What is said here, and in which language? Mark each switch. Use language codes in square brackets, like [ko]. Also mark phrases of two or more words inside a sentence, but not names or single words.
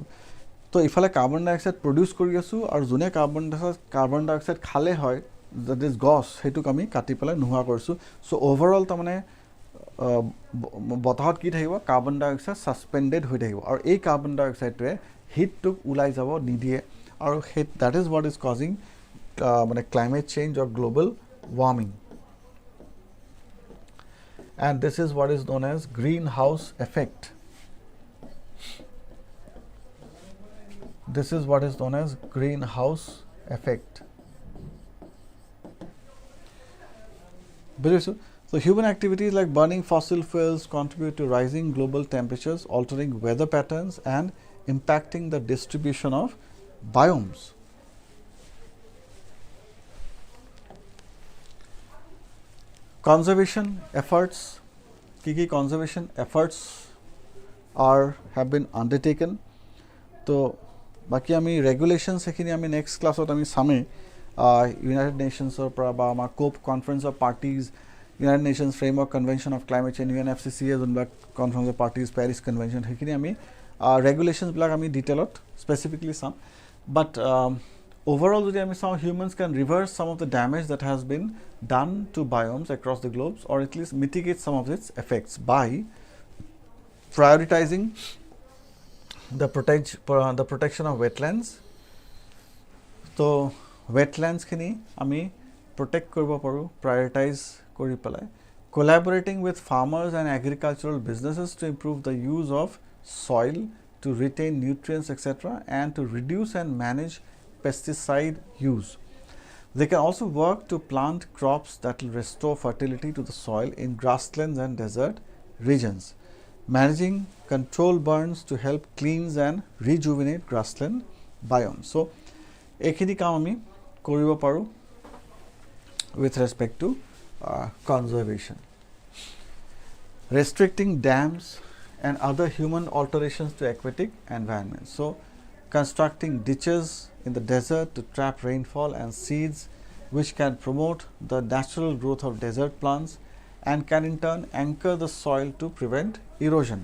[as] তো ইফালে [en] carbon dioxide produce [as] কৰি আছোঁ, আৰু যোনে [en] carbon dioxide [as] খালে হয়, [en] that is [as] গছ, সেইটোক আমি কাটি পেলাই নোহোৱা কৰিছোঁ. [en] so overall [as] তাৰমানে বতাহত কি থাকিব, [en] carbon dioxide suspended [as] হৈ থাকিব, আৰু এই [en] carbon dioxideটোৱে [as] হিটটোক ওলাই যাব নিদিয়ে, আৰু সেই [en] that is what is causing মানে climate change or global warming. and this is what is known as green house effect. This is what is known as greenhouse effect. So human activities like burning fossil fuels contribute to rising global temperatures, altering weather patterns, and impacting the distribution of biomes. Conservation efforts, key conservation efforts have been undertaken. [as] So বাকী আমি ৰেগুলেশ্যনছ সেইখিনি আমি [en] next classত [as] আমি চামেই, ইউনাইটেড নেশ্যনছৰ পৰা বা আমাৰ কোপ কনফাৰেন্স অফ পাৰ্টিজ, ইউনাইটেড নেশ্যনছ ফ্ৰেমৱৰ্ক কনভেনশ্যন অফ ক্লাইমেট চেঞ্জ, UNFCCA যোনবিলাক কনফাৰেন্স অফ পাৰ্টিজ, পেৰিছ কনভেনশ্যন, সেইখিনি আমি ৰেগুলেশ্যনছবিলাক আমি [en] detailত specifically [as] চাম. [en] but overall [as] যদি আমি চাওঁ, [en] humans can reverse some of the damage that has been done to biomes across the globes, or at least mitigate some of its effects by prioritizing the protection of wetlands. So wetlands [as] খিনি আমি [en] protect [as] কৰিবো পাৰো, [en] prioritize [as] কৰি পেলাই, [en] collaborating with farmers and agricultural businesses to improve the use of soil, to retain nutrients, etc., and to reduce and manage pesticide use. They can also work to plant crops that will restore fertility to the soil in grasslands and desert regions. Managing control burns to help cleanse and rejuvenate grassland biomes. [as] So এইখিনি কাম আমি কৰিবো পাৰো [en] with respect to conservation. Restricting dams and other human alterations to aquatic environments. So constructing ditches in the desert to trap rainfall and seeds, which can promote the natural growth of desert plants and can in turn anchor the soil to prevent erosion.